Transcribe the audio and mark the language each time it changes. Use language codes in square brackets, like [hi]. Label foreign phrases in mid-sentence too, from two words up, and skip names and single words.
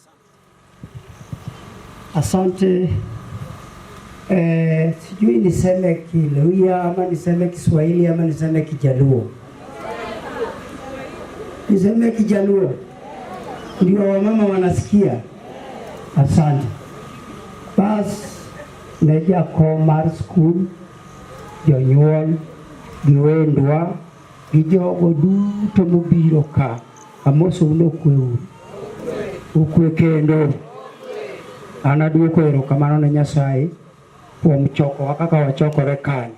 [sw] Asante. Sijui niseme Kiluhya ama niseme Kiswahili ama niseme Kijaluo. Niseme Kijaluo ndio wamama wanasikia. Asante. [luo] Bas neja Komar School jonyuol giwendwa gijogo duto mobiro ka amoso uno kweu ukwe kendo anaduoko erokamano ne Nyasaye kuom choko kaka wachokore kani.